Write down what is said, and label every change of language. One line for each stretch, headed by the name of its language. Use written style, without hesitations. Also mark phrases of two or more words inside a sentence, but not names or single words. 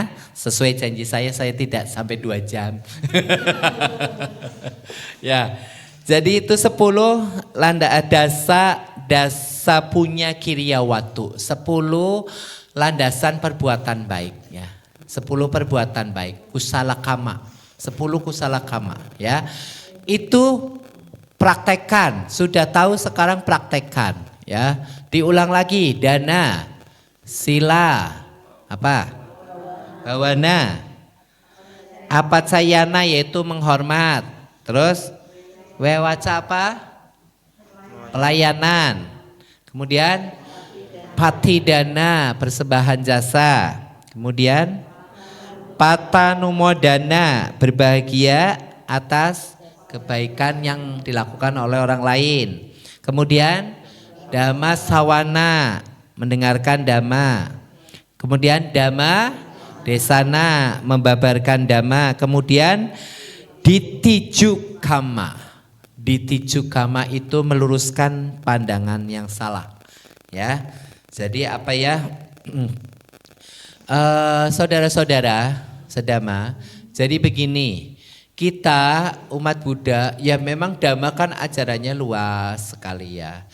Indonesian: Sesuai janji saya tidak sampai 2 jam. Ya. Jadi itu 10
Pali: dasa punya kiryawatu.
Indonesian: 10 landasan perbuatan baik ya. 10 perbuatan baik,
Pali: kusala kama. 10 kusala kama ya.
Indonesian: Itu praktekkan, sudah tahu sekarang praktekkan ya. Diulang lagi,
Pali: dana, sila, bawana, apacayana
Indonesian: yaitu menghormat, terus wewaca pelayanan, kemudian patidana persembahan jasa, kemudian patanumodana berbahagia atas kebaikan yang dilakukan oleh orang lain, kemudian
Pali: Dhamma sawana
Indonesian: mendengarkan dhamma. Kemudian
Pali: dhamma desana
Indonesian: membabarkan dhamma.
Pali: Kemudian ditiju kama. Ditiju kama
Indonesian: itu meluruskan pandangan yang salah. Ya. Jadi saudara-saudara sedama. Jadi begini. Kita umat Buddha ya memang dhamma kan ajarannya luas sekali ya.